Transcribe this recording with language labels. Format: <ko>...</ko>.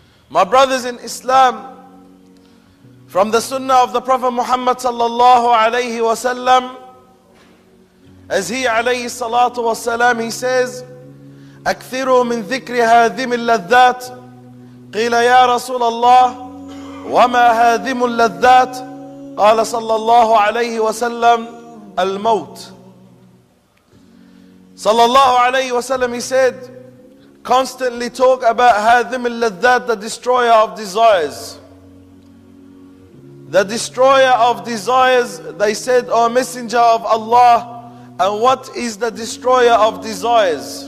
<en>My brothers in Islam, from the sunnah of the Prophet Muhammad sallallahu alayhi wa sallam, as he alayhi salatu wa salam, he says, أكثروا من ذكر هاذم اللذات.</en> <ar>قيل يا رسول الله وما هاذم اللذات؟ قال صلى الله عليه وسلم الموت.</ar> <en>صلى الله عليه وسلم, he said, constantly talk about هاذم اللذات, the destroyer of desires. The destroyer of desires. They said, O Messenger of Allah, and what is the destroyer of desires?</en>